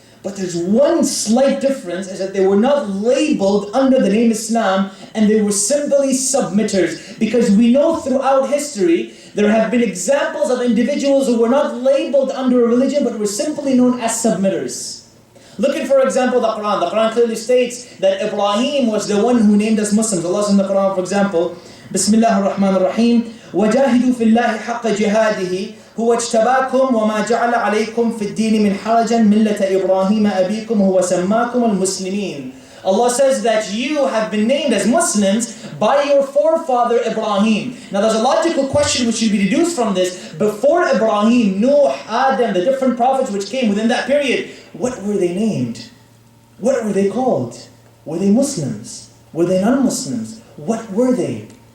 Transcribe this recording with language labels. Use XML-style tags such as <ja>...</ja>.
<en>But there's one slight difference, is that they were not labeled under the name Islam, and they were simply submitters. Because we know throughout history, there have been examples of individuals who were not labeled under a religion, but were simply known as submitters. Look at, for example, the Quran. The Quran clearly states that Ibrahim was the one who named us Muslims. Allah says in the Quran, for example,</en> <ar>Bismillah ar-Rahman ar-Rahim, وَجَاهِدُوا فِي اللَّهِ حَقَّ جِهَادِهِ هُوَ اجْتَبَاكُمْ وَمَا جَعَلَ عَلَيْكُمْ فِي الدِّينِ مِنْ حَرَجًا مِلَّةَ إِبْرَاهِيمَ أَبِيكُمْ هُوَ سَمَّاكُمُ الْمُسْلِمِينَ.</ar> <en>Allah says that you have been named as Muslims by your forefather Ibrahim. Now there's a logical question which should be deduced from this. Before Ibrahim, Nuh, Adam, the different prophets which came within that period, what were they named? What were they called? Were they Muslims? Were they non-Muslims? What were they?</en>